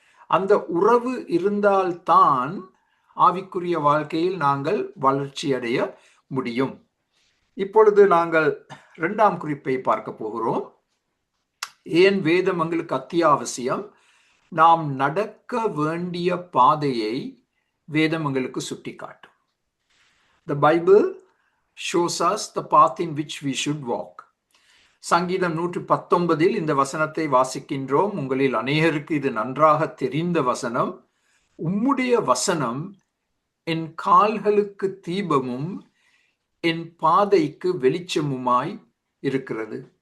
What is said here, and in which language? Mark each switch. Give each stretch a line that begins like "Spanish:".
Tamil: அந்த உறவு இருந்தால்தான் ஆவிக்குரிய வாழ்க்கையில் நாங்கள் வளர்ச்சி அடைய முடியும். இப்பொழுது நாங்கள் 2ஆம் குறிப்பை பார்க்க போகிறோம். ஏன் வேதம் எங்களுக்கு அத்தியாவசியம்? நாம் நடக்க வேண்டிய பாதையை வேதம் எங்களுக்கு சுட்டி காட்டும்.
English: The Bible shows us the path in which we should walk.
Tamil: சங்கீதம் 119 இந்த வசனத்தை வாசிக்கின்றோம். உங்களில் அநேகருக்கு இது நன்றாக தெரிந்த வசனம். உம்முடைய வசனம் என் கால்களுக்கு தீபமும் என் பாதைக்கு வெளிச்சமுமாய் இருக்கிறது.